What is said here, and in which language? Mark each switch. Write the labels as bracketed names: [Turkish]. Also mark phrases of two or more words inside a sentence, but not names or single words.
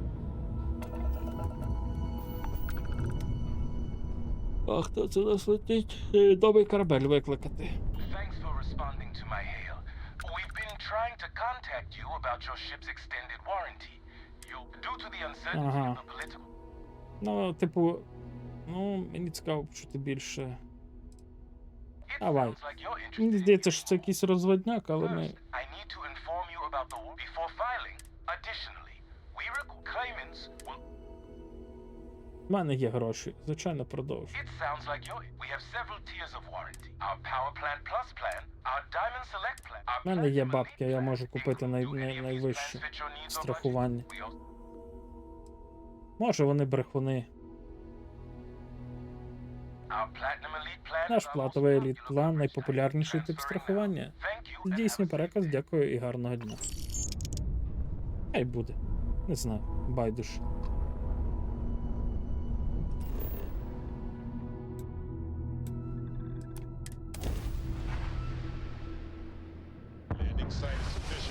[Ukrainian] А хто це нас летить? Новий корабель викликати. [English] Thanks for responding to my hail. We've been trying to contact you about your ship's extended warranty. Due to the uncertainty Ага. of the political... [Ukrainian] Ну, типу, мені цікаво почути більше. [English] It [Ukrainian] Давай. [English] sounds like you're interested [Ukrainian] Мені [English] in [Ukrainian] здається, що це якийсь розводняк, але [English] First, [Ukrainian] ми... [English] I need to inform you about the war before filing. Additionally, we require claimants will... [Ukrainian] В мене є гроші. Звичайно, продовжу. [English] It sounds like we have several tiers of warranty. Our Power Plant Plus plan, our Diamond Select plan, our [Ukrainian] В мене є [English] Platinum [Ukrainian] бабки, я [English] Elite [Ukrainian] можу [English] plan. [Ukrainian] купити [English] Do any of these [Ukrainian] найвище [English] plans fit your needs or budget? [Ukrainian] страхування. [English] We also- [Ukrainian] Може, вони брехуни. [English] Our Platinum Elite plan [Ukrainian] Наш [English] is our most [Ukrainian] платовий [English] popular [Ukrainian] еліт-план [English] coverage [Ukrainian] найпопулярніший [English] type. [Ukrainian] тип [English] Transferring [Ukrainian] страхування. [English] now. Thank you and have a [Ukrainian] Здійснюй [English] safe [Ukrainian] переказ, [English] day. [Ukrainian] дякую і гарного дня. Хай буде. Не знаю, байдуже. [English] Landing site is sufficient.